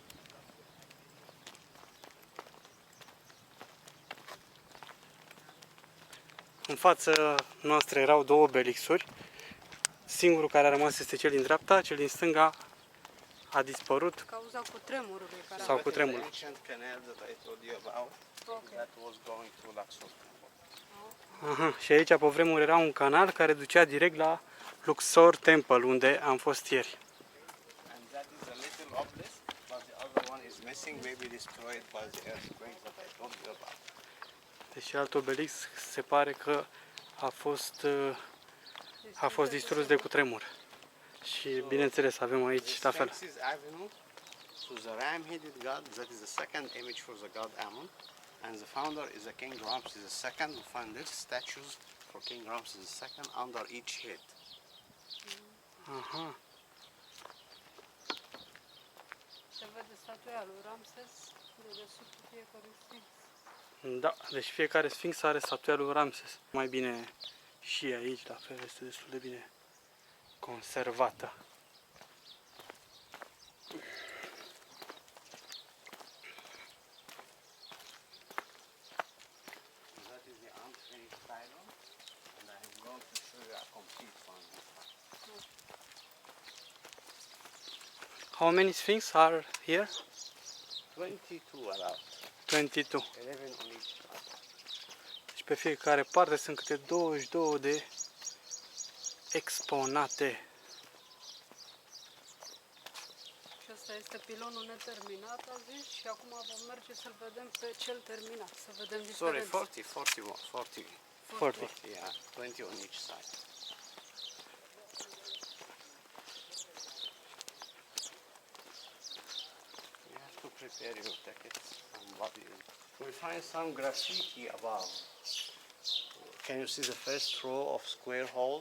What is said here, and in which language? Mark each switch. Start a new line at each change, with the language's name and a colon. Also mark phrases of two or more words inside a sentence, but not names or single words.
Romanian: În față noastră erau două obelixuri. Singurul care a rămas este cel din dreapta, cel din stânga a dispărut. Cauza cutremurului care Sau cutremur.
English: The ancient canal that I told you about, that was going through Luxor Temple.
Romanian: Aha, și aici pe vremuri era un canal care ducea direct la Luxor Temple, unde am fost ieri.
English: And that is a little obelisk, but the other one is missing, maybe destroyed by the earthquake that I told you about.
Romanian: Deci alt obelisk se pare că a fost distrus de cutremur. Și bineînțeles avem aici la fel.
English: Sphinx's Avenue, so the ram-headed god, that is the second image for the god Amun, and the founder is the King Ramses II. We find little statues for King Ramses II under each head. Aha.
Romanian: se vede statuia lui Ramses de dedesubtul fiecărui sfinț. Da, deci fiecare sfinx are statuia lui Ramses. Mai bine și aici, la fel, este destul de bine conservată.
English: That is the unfinished pylon, and I am going to show you a complete one. How many sphinx are here? 22 about, 22. 11 on each side.
Romanian: Deci pe fiecare parte sunt câte 22 de exponate. Și ăsta este pilonul neterminat, a zis, și acum vom merge să-l vedem pe cel terminat, să vedem
English: Sorry,
Romanian: diferența.
English: 40. 40. Yeah, 20 on each side. You have to prepare your tickets and body. We find some graffiti above. Can you see the first row of square holes?